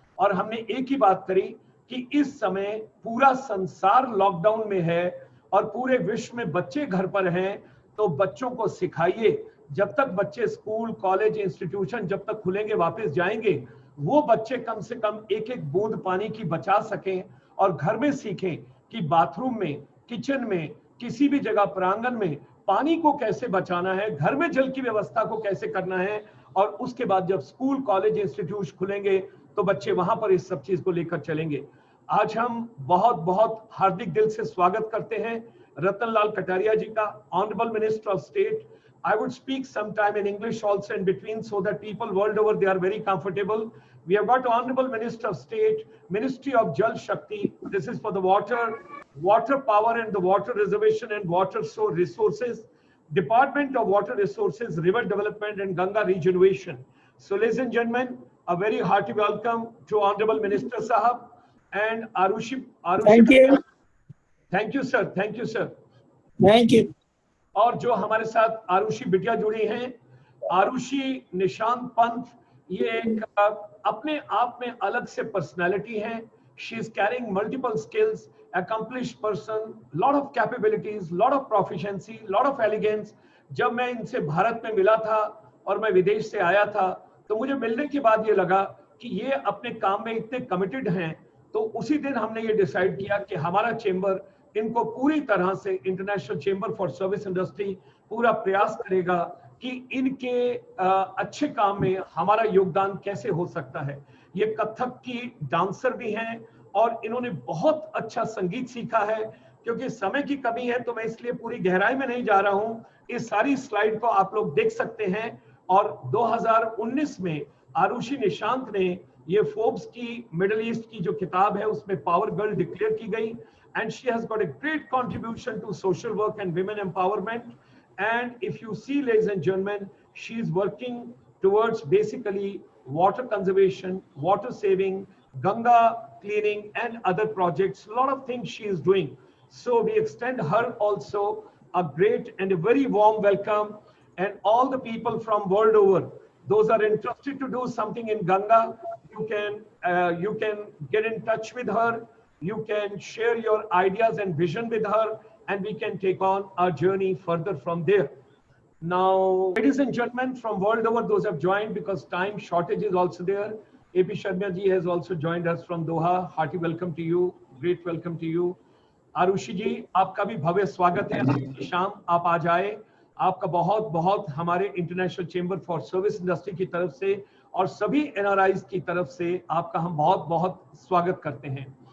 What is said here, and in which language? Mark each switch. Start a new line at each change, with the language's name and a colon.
Hindi: और हमने एक ही बात करी कि इस समय पूरा संसार लॉकडाउन में है और पूरे विश्व में बच्चे घर पर हैं, तो बच्चों को सिखाइए, जब तक बच्चे स्कूल, कॉलेज, इंस्टीट्यूशन जब तक खुलेंगे, वापस जाएंगे, वो बच्चे कम से कम एक एक बूंद पानी की बचा सकें और घर में सीखें कि बाथरूम में, किचन में, किसी भी जगह प्रांगण में पानी को कैसे बचाना है, घर में जल की व्यवस्था को कैसे करना है। और उसके बाद जब स्कूल, कॉलेज, इंस्टीट्यूट खुलेंगे तो बच्चे वहां पर इस सब चीज को लेकर चलेंगे। आज हम बहुत बहुत हार्दिक दिल से स्वागत करते हैं रतन लाल कटारिया जी का,
English: Honourable minister of state. I would speak sometime in English also in between so that people world over, they are very comfortable. We have got Honorable Minister of State, Ministry of Jal Shakti. This is for the water power and the water reservation and water resources. Department of Water Resources, River Development and Ganga Regeneration. So ladies and gentlemen, a very hearty welcome to Honorable Minister Sahab and Arushi. Thank you. Thank you, sir. Thank you, sir. Thank you.
Hindi: और जो हमारे साथ आरुषि बिटिया जुड़ी हैं, आरुषि निशांत पंत, ये एक अपने आप में अलग से पर्सनालिटी है।
English: She is carrying multiple skills, accomplished person, lot of capabilities, lot of proficiency, lot of elegance।
Hindi: जब मैं इनसे भारत में मिला था और मैं विदेश से आया था, तो मुझे मिलने के बाद ये लगा कि ये अपने काम में इतने कमिटेड हैं। तो उसी दिन हमने ये डिसाइड किया कि हमारा चेंबर इनको पूरी तरह से, international chamber for service industry, पूरा प्रयास करेगा कि इनके अच्छे काम में हमारा योगदान कैसे हो सकता है। ये कथक की डांसर भी हैं और इन्होंने बहुत अच्छा संगीत सीखा है। क्योंकि समय की कमी है तो मैं इसलिए पूरी गहराई में नहीं जा रहा हूँ, इस सारी स्लाइड को आप लोग देख सकते हैं। और 2019 में आरुषि निशांत ने ये फोर्ब्स की मिडिल ईस्ट की जो किताब है उसमें पावर गर्ल डिक्लेयर की गई।
English: And she has got a great contribution to social work and women empowerment. And if you see, ladies and gentlemen, she is working towards basically water conservation, water saving, Ganga cleaning and other projects. A lot of things she is doing. So we extend her also a great and a very warm welcome. And all the people from world over, those are interested to do something in Ganga, you can get in touch with her. You can share your ideas and vision with her, and we can take on our journey further from there. Now, ladies and gentlemen, from world over, those have joined because time shortage is also there. AP Sharma ji has also joined us from Doha. Hearty welcome to you. Great welcome to you.
Hindi: Arushi जी, आपका भी भव्य स्वागत है। आज की शाम आप आ जाए, आपका बहुत बहुत हमारे international chamber for service industry की तरफ से और सभी एनआरआईज की तरफ से आपका हम बहुत बहुत स्वागत करते हैं।